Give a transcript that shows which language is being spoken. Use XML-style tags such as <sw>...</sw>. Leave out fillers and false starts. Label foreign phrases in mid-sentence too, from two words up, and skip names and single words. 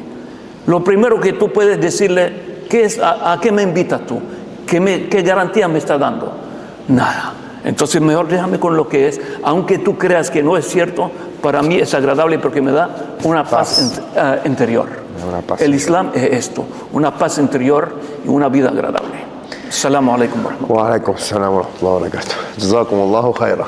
<es>Lo primero que tú puedes decirle, ¿a qué me invitas tú? ¿Qué garantía me está dando? Nada. Entonces, mejor déjame con lo que es. Aunque tú creas que no es cierto, para mí es agradable porque me da una paz interior. El Islam es esto, una paz interior y una vida agradable.</es> <ar>السلام عليكم ورحمة الله. وعليكم السلام ورحمة الله وبركاته. جزاكم الله خيرا.</ar>